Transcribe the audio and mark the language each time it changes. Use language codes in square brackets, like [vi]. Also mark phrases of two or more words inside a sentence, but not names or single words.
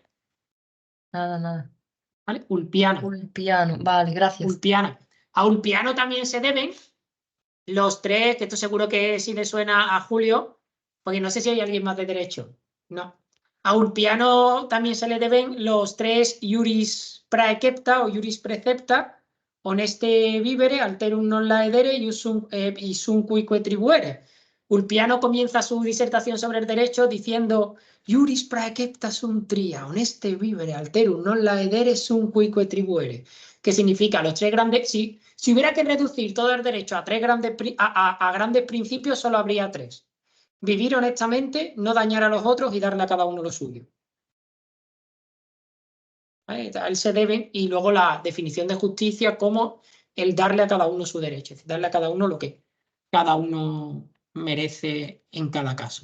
[es] Nada. ¿Vale? Ulpiano. Ulpiano. Vale, gracias. Ulpiano. A Ulpiano también se deben los tres, que esto seguro que sí le suena a Julio, porque no sé si hay alguien más de derecho. No. A Ulpiano también se le deben los tres [la] iuris praecepta o iuris precepta, honeste vivere, alterum non laedere y sum cuique tribuere. [es] Ulpiano comienza su disertación sobre el derecho diciendo [la] iuris praecepta sum tria, honeste vivere, alterum non laedere sum cuique tribuere. [es] Que significa los tres grandes. Si hubiera que reducir todo el derecho a grandes principios, solo habría tres. Vivir honestamente, no dañar a los otros y darle a cada uno lo suyo. ¿Vale? A él se deben, y luego la definición de justicia como el darle a cada uno su derecho, es decir, darle a cada uno lo que cada uno merece en cada caso.